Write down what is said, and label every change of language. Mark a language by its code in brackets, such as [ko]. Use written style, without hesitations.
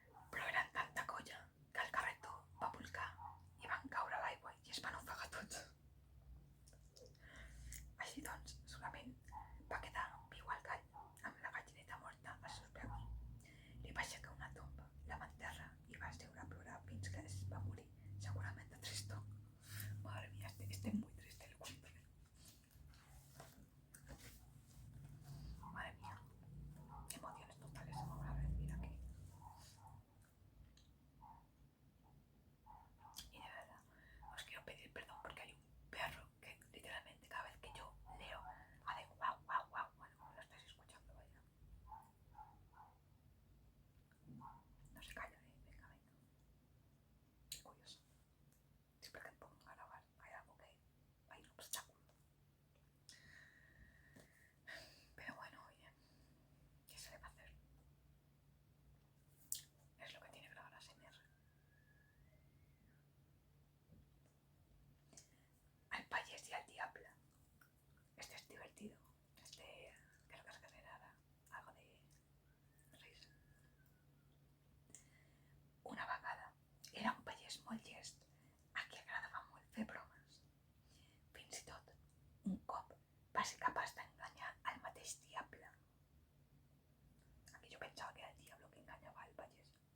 [ca] Però eren tanta colla que el carretó va volcar i van caure a l'aigua i es van ofegar tots. Així doncs, solament va quedar viu el gall amb la gallineta morta als seus peus. Li va aixecar una tomba, la va enterrar i va seure a plorar fins que es va morir, segurament de tristor. [es] Madre mía, este es muy triste el cuento. Madre mía, emociones totales se me van a recibir aquí. Y de verdad, os quiero pedir perdón porque hay un perro que literalmente cada vez que yo leo hace guau, guau, guau. Bueno, lo estáis escuchando, vaya. No se calla, venga, venga. Qué curioso. Siempre que me pongo a grabar hay algo que hay un obstáculo. Pero bueno, oye, ¿qué se le va a hacer? Es lo que tiene grabar ASMR. Al payés y al diable. Este es divertido. Este creo que es generarà algo de risa. [ca] Una vegada era un pagès molt llest a qui agradava molt fer bromes. Fins i tot un cop va ser capaç d'enganyar el mateix diable. Aquí jo pensava que era el [es] diablo que engañava [ca] el pagès.